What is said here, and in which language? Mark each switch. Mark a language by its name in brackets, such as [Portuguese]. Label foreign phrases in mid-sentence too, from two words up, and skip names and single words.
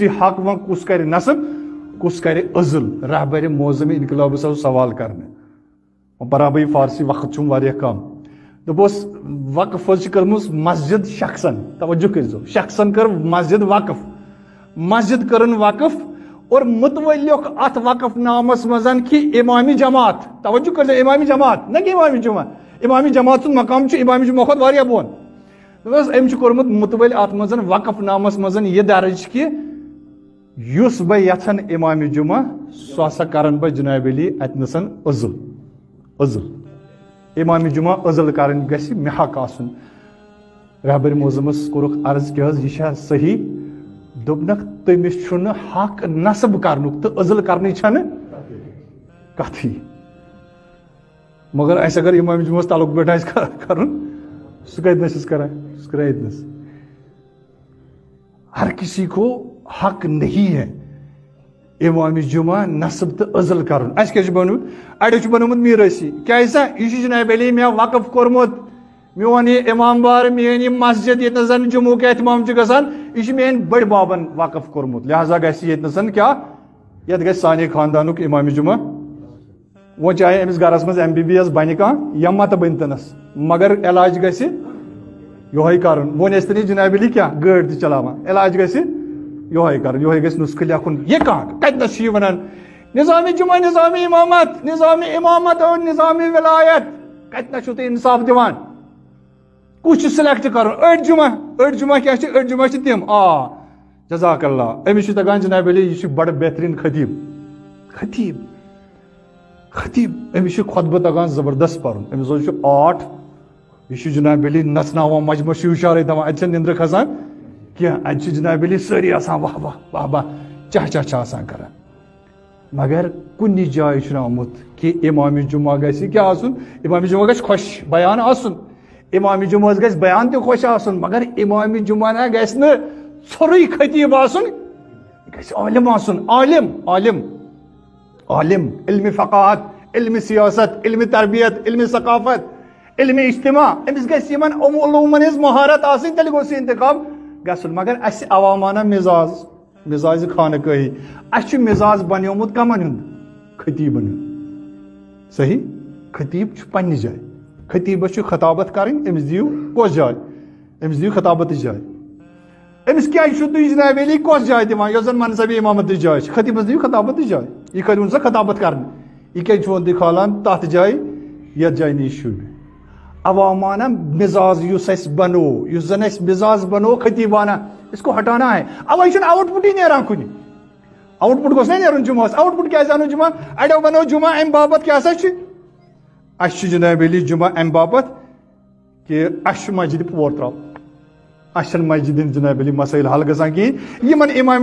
[Kashmiri] حق وۄنۍ کُس کرِ نصب کُس کرِ عزل رہبرِ معظم انقلابس آو سوال کرنہٕ برابری فارسی وقت چھُم واریاہ کم دوٚپُس وقف حظ چھِ کٔرمٕژ مسجد شخصن توجہ کٔرزیٚو شخصن کٔر مسجد وقف مسجد کٔرٕن وقف اور متولیُک اتھ وقف نامس منٛز کہِ امامِ جماعت توجہ کٔرزیٚو امامِ جماعت نہ کہِ امامِ جُمعہ امامِ جماعت سُنٛد مقام چھُ امامِ جُمعہ کھۄتہٕ واریاہ بۄن دوٚپُس أمۍ چھُ کوٚرمُت متولی اتھ منٛز وقف نامس منٛز یہِ درٕج کہِ یُس بہٕ یژھن امامِ جُمعہ سُہ ہسا کرن بہٕ جناب علی اتنسن عزل امامِ جُمعہ عزل کرٕنۍ گژھِ مےٚ حق آسُن رہبر معظمس کوٚرُکھ عرض کہِ حظ یہِ چھا صحیح دوٚپنکھ تٔمِس چھُنہٕ حق نصب کرنُک تہٕ عزل کرنٕچ چھنہٕ کتھٕے مگر اَسہِ اگر امامِ جُمعہس تعلق پٮ۪ٹھ آسہِ کرُن سُہ کتنس چھُس کران سُہ کران ییٚتنس [Urdu] ہر کسی کو حق نہیں ہے [Kashmiri] امامِ جُمعہ نصب تہٕ عزل کرُن اَسہِ کیٛاہ چھُ بنومُت اَڑیو چھُ بنومُت میٖرٲثی کیٛازِ سا یہِ چھُ جناب علی مےٚ وقف کوٚرمُت میون یہِ امام بار میٲنۍ یہِ مسجد ییٚتنس زن جمعُک احتمام چھُ گژھان یہِ چھُ میٲنۍ بٔڑۍ بابن وقف کوٚرمُت لہٰذا گژھِ ییٚتنس کیٛاہ یتھ گژھِ سانہِ خاندانُک امامِ جُمعہ وۄنۍ چاہے أمِس گرس منٛز MBBS بنہِ کانٛہہ یا متہٕ بٔنۍتنس مگر علاج گژھِ یہوے کرُن وۄنۍ ٲسۍ تن یہِ جناب علی کیٛاہ گٲڑۍ تہِ چلاوان علاج گژھِ یہوے کرُن یہوے گژھِ نُسخہٕ لیکھُن یہِ کانٛہہ کتنس چھُ یہِ ونان نظامِ جُمعہ نظامِ امامت اور نظامِ ولایت کتنس چھُو تُہۍ انصاف دِوان کُس چھُ سِلیکٹ کرُن أڑۍ جُمعہ کیٛاہ چھِ أڑۍ جُمعہ چھِ تِم [Arabic] جزاک اللہ [Kashmiri] أمِس چھُ تگان جناب علی یہِ چھُ بڑٕ بہتریٖن خطیب أمِس چھُ خۄطبہٕ تگان زبردست پرُن أمِس حظ چھُ آٹ یہِ چھُ جناب علی نژناوان مجمہٕ چھُ ہُشارے دِوان اتہِ چھنہٕ نِندرٕ کھسان کینٛہہ اتہِ چھِ جناب علی سٲری آسان واہ واہ واہ واہ چاہ چھِ آسان کران مگر کُنہِ جایہِ چھُنہٕ آمُت کہِ امامِ جُمعہ گژھِ کیٛاہ آسُن امامِ جُمعہ گژھِ خۄش بیان آسُن امامِ جُمعہس گژھِ بیان تہِ خۄش آسُن مگر امامِ جُمعہ نہ گژھِ نہٕ ژھوٚرُے خطیب آسُن یہِ گژھِ عالم آسُن عالم علمِ فقاہت علمِ سیاست علمِ تربیت علمِ ثقافت علمِ اجتماع أمِس گژھِ یِمن علوٗمن ہٕنٛز مہارت آسٕنۍ تیٚلہِ گوٚژھ یہِ انتخاب گژھُن مگر اَسہِ عوامانہ مِزاز خانقٲہی اَسہِ چھُ مِزاز بنیومُت کمن ہُنٛد خطیٖبن ہُنٛد صحیح خطیٖب چھُ پننہِ جایہِ خطیٖبس چھُ خطابت کرٕنۍ أمِس دِیِو کۄس جاے أمِس دِیِو خطابتٕچ جاے أمِس کیٛازِ چھُو تُہۍ جناب علی کۄس جاے دِوان یۄس زن منصبِ امامتٕچ جاے چھِ خطیٖبس دِیِو خطابتٕچ جاے یہِ کٔرۍوُن سا خطابت کرنہِ یہِ کیٛازِ چھُون تُہۍ کھالان تتھ جایہِ یتھ جایہِ نہٕ یہِ شوٗبہِ عوامانہ مزاج یُس اَسہِ بنو یُس زن اَسہِ مزاج بنو خطیبانہ [Urdu] اسکو ہٹانا ہے [Kashmiri] اَوے چھُنہٕ آوُٹ پُٹٕے نیران کُنہِ آوُٹ پُٹ گوٚژھ نا نیرُن جُمعس آوُٹ پُٹ کیٛازِ اَنو جُمعہ اَڑیو بنوو جُمعہ امہِ باپتھ کیٛاہ سا چھُ اَسہِ چھُ جناب علی جُمعہ امہِ باپتھ کہِ اَسہِ چھُ مسجدِ پور تراوُن اَسہِ چھنہٕ مسجدِ ہٕنٛدۍ جناب علی مسٲیل حل گژھان کِہیٖنۍ یِمن امامِ